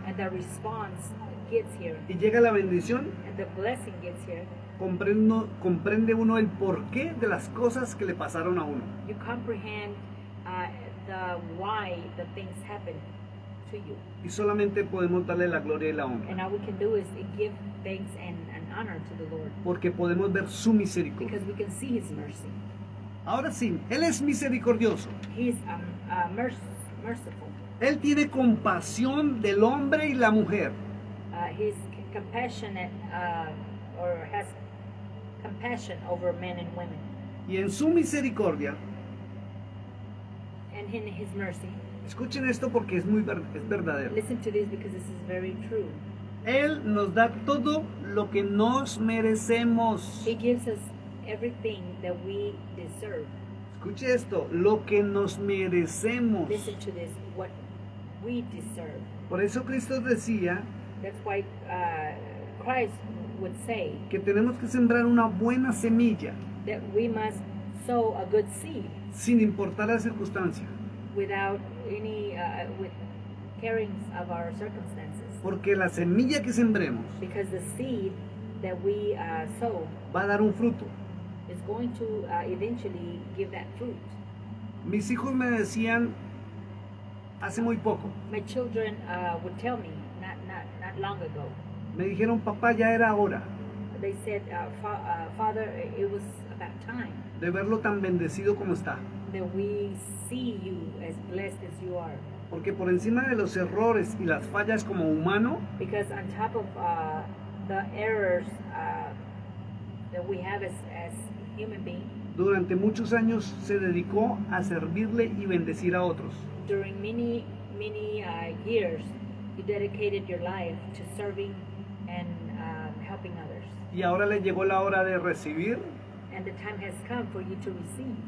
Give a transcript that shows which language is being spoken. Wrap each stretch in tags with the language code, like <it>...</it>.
<en>and the response gets here</en> <es>y llega la bendición,</es> <en>and the blessing gets here,</en> <es>comprende uno el porqué de las cosas que le pasaron a uno.</es> <en>you comprehend the why the things happen to you.</en> <es>Y solamente podemos darle la gloria y la honra,</es> <en>And all we can do is give thanks and honor to the Lord,</en> <es>porque podemos ver su misericordia.</es> <en>because we can see His mercy.</en> <es>Ahora sí, Él es misericordioso.</es> <en>He is merciful.</en> <es>Él tiene compasión del hombre y la mujer.</es> <en>He's compassionate, or has compassion over men and women.</en> <es>Y en su misericordia,</es> <en>And in His mercy,</en> <es>escuchen esto porque es verdadero.</es> <en>listen to this because this is very true.</en> <es>Él nos da todo lo que nos merecemos.</es> <en>He gives us everything that we deserve.</en> <es>Escuche esto, lo que nos merecemos.</es> <en>Listen to this, what we deserve.</en> <es>Por eso Cristo decía</es> <en>That's why Christ would say</en> <es>que tenemos que sembrar una buena semilla</es> <en>that we must sow a good seed</en> <es>sin importar la circunstancia.</es> <en>without any with caring of our circumstances,</en> <es>Porque la semilla que sembremos</es> <en>because the seed that we sow</en> <es>va a dar un fruto.</es> <en>is going to eventually give that fruit.</en> <es>Mis hijos me decían hace muy poco,</es> <en>My children would tell me not long ago.</en> <es>me dijeron, papá, ya era hora</es> <en>They said, Father, it was about time</en> <es>de verlo tan bendecido como está.</es> <en>that we see you as blessed as you are.</en> <es>Porque por encima de los errores y las fallas como humano,</es> <en>Because on top of the errors that we have as human beings,</en> <es>durante muchos años se dedicó a servirle y bendecir a otros.</es> <en>during many years, you dedicated your life to serving and helping others.</en> <es>Y ahora le llegó la hora de recibir</es> <en>And the time has come for you to receive</en>